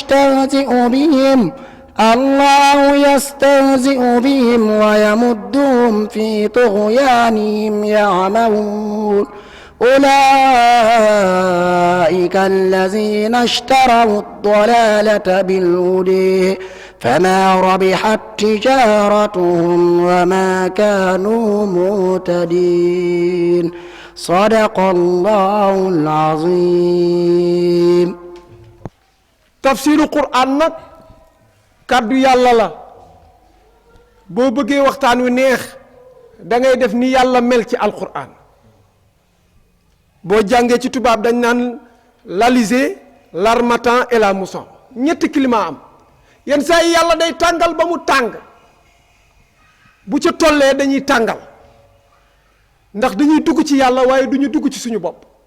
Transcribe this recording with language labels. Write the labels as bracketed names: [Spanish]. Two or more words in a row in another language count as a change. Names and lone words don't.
[Arabic] يستهزئ بهم ويمدهم في طغيانهم يعمهون أولئك الذين اشتروا الضلالة بالهدى فما ربحت تجارتهم وما كانوا مهتدين صدق الله العظيم [Wolof] tafsiru Qur'an nag kàddu yàlla la boo bëggee waxtaan wi neex da ngay def ni yàlla mel ci alquran boo jàngee ci tubaab dañ naan [French] l'alizé l'harmattan et la mousson [Wolof] ñetti climat am yenn saa yi yàlla day tàngal ba mu tàng bu ca tollee dañuy tàngal ndax dañuy dugg ci yàlla waaye duñu dugg ci suñu bopp